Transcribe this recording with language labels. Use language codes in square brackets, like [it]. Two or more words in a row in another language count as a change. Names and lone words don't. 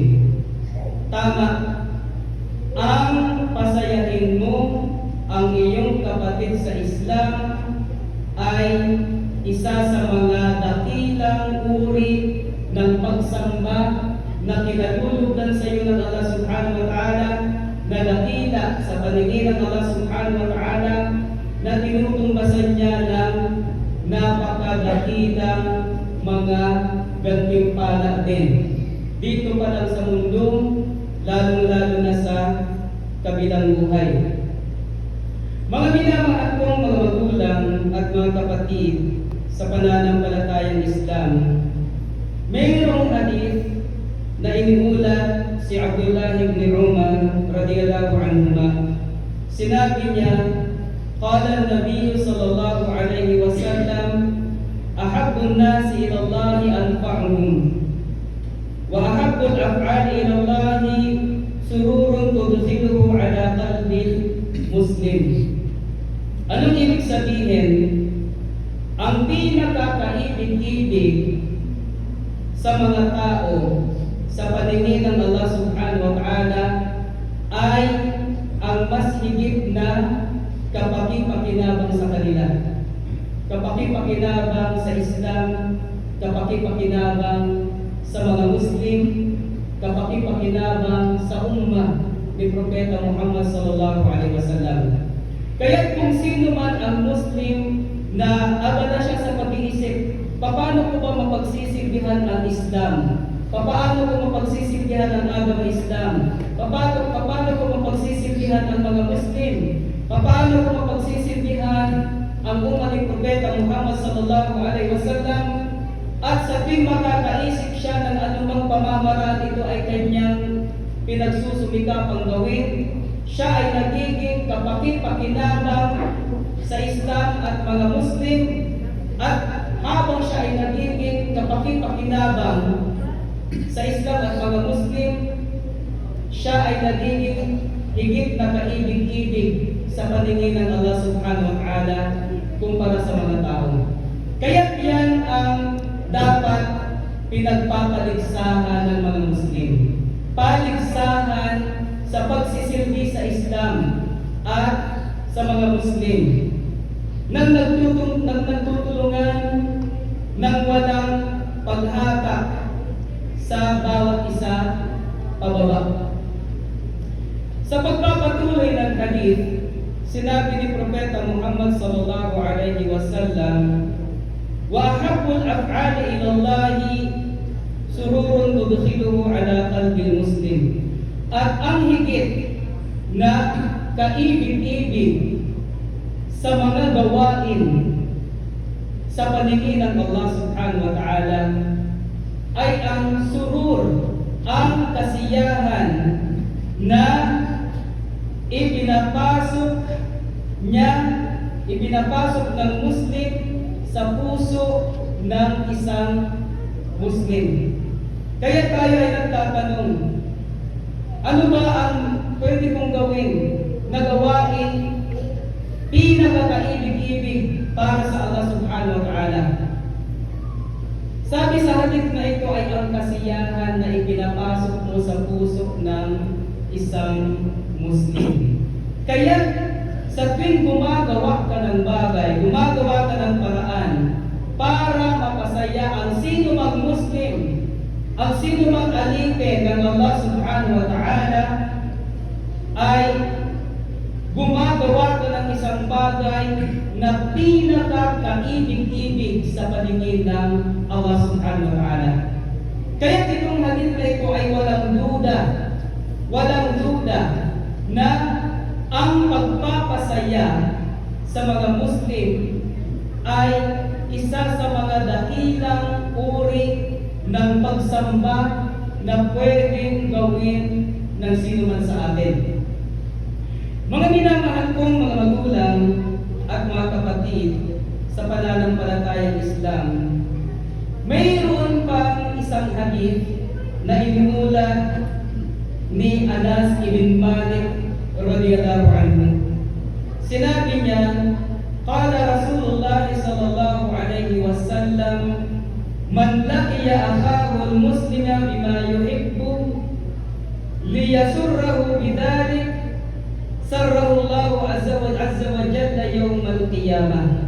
[tl] Tama, ang pasayahin mo ang iyong kapatid sa Islam ay isa sa mga dakilang uri ng pagsamba na kinalulugdan sa iyo ng Allah [ar] سبحانه وتعالى, [tl] na dakila sa paningin ng Allah [ar] سبحانه وتعالى, [tl] na tinutumbasan niya ng napakadakilang mga gantimpala din dito pa lang sa mundo, lalong-lalo na sa kabilang buhay. Mga minamahal kong mga magulang at mga kapatid sa pananampalatayang Islam, mayroong hadith na iniulat si Abdullah ibn Umar [ar] رضي الله عنهما. [tl] Sinabi niya, [ar] قال النبي صلى الله عليه وسلم، أحب الناس إلى الله أنفعهم وأحب الأفعال إلى الله سرور تدخله على قلب المسلم. [tl] Anong ibig sabihin? Ang pinakakaibig-ibig sa mga tao sa paningin ng Allah [ar] سبحانه وتعالى [tl] ay ang mas higit na kapakipakinabang sa kanila. Kapakipakinabang sa Islam, kapakipakinabang sa mga Muslim, kapakipakinabang sa ummah ni Propeta Muhammad [ar] صلى الله عليه وسلم. [tl] Kaya kung sino man ang Muslim na abala siya sa pag-iisip, paano ko ba mapagsisilbihan ang Islam? Paano ko mapagsisilbihan ang agama Islam? Paano ko mapagsisilbihan ang mga Muslim? Paano ko mapagsisilbihan ang umat ni Propeta Muhammad [ar] صلى الله عليه وسلم? [tl] At sa tuwing makakaisip siya ng anumang pamamaraan, ito ay kanyang pinagsusumikapang gawin. Siya ay nagiging kapakit-pakinabang sa Islam at mga Muslim, at habang siya ay nagiging kapakit-pakinabang sa Islam at mga Muslim, siya ay nagiging higit na kaibig-ibig sa paningin ng Allah [ar] سبحانه وتعالى [tl] kumpara sa mga tao. Kaya yan ang dapat pinagpapaligsahan ng mga Muslim. Paligsahan sa pagsisilbi sa Islam at sa mga Muslim nang nagtutulungan ng walang paghatak sa bawat isa pababa. Sa pagpapatuloy ng hadith, sinabi ni Propeta Muhammad [ar] صلى الله عليه وسلم، وأحب الأفعال إلى الله سرور تدخله على قلب المسلم." [tl] At ang higit na kaibig-ibig sa mga gawain sa paningin ng Allah [ar] سبحانه وتعالى [tl] ay ang surur, ang kasiyahan na ipinapasok ng Muslim sa puso ng isang Muslim. Kaya tayo ay nagtatanong, ano ba ang pwede kong gawin na gawain pinakakaibig-ibig para sa Allah [ar] سبحانه وتعالى? [tl] Sabi sa hadith na ito ay ang kasiyahan na ipinapasok mo sa puso ng isang Muslim. Kaya sa tuwing gumagawa ka ng bagay, gumagawa ka ng paraan para mapasaya ang sino mang Muslim, ang sino mang alipin ng Allah [ar] سبحانه وتعالى, [tl] ay gumagawa ka ng isang bagay na pinaka-kaibig-ibig sa paningin ng Allah [ar] سبحانه وتعالى. [tl] Kaya itong hadith na ito ay walang duda na ang pagpapasaya sa mga Muslim ay isa sa mga dakilang uri ng pagsamba na pwedeng gawin ng sino man sa atin. Mga minamahal kong mga magulang at mga kapatid sa pananampalatayang Islam, mayroon pang isang hadith na inuulat ni Anas ibn Malik [ar] رضي الله عنه. [tl] Sinabi niya, [ar] قال رسول الله صلى الله عليه وسلم، من لقي أخاه المسلم بما يحب ليسره بذلك سره الله عز وجل يوم القيامة.